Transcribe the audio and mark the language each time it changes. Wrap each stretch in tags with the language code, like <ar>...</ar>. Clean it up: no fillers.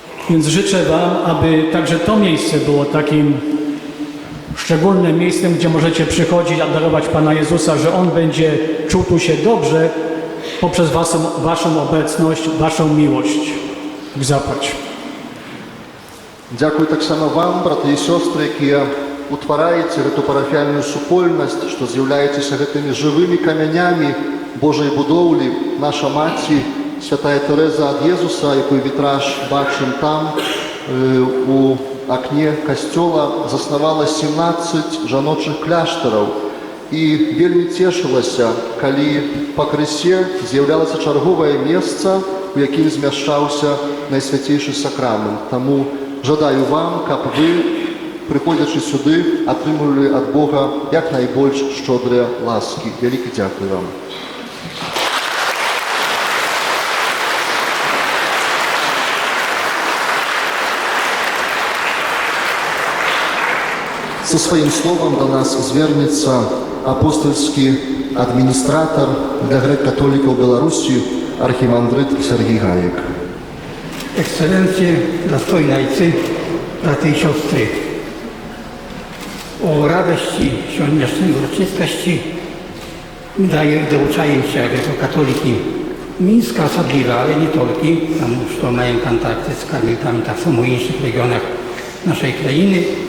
<pl>Więc życzę Wam, aby także to miejsce było takim szczególnym miejscem, gdzie możecie przychodzić, adorować Pana Jezusa, że On będzie czuł tu się dobrze poprzez Waszą obecność, Waszą miłość. Bóg zapłać.</pl> <uk>Дякую так само вам, брати і сестри, які</uk> <be>утвараеце гэту парафіяльную супольнасць, што з'яўляецеся гэтымі жывымі камянямі Божай будоўлі. Наша маці, святая Тэрэза ад Езуса, якую вітраж бачым там, у акне касцёла, заснавала 17 жаночых кляштараў і вельмі цешылася, калі па крысе з'яўлялася чарговае месца, у якім змяшчаўся найсвяцейшы сакрамент. Таму жадаю вам, каб вы, прыходзячы сюды, атрымлівалі ад Бога як найбольш шчодрыя ласкі. Вялікі дзякуй вам. Со сваім словам до нас звернецца апостольскі адміністратар для грэк-католікаў Беларусі архімандрыт Сергій Гаек.</be> <pl>Ekscelencje, dostojne ojcy, braty i siostry, o radości dzisiejszej uroczystości daje douczajem się jako katoliki Mińska osobliwa, ale nie tylko, tam już mają kontakty z karmelitami tak samo w innych regionach naszej krainy.</pl>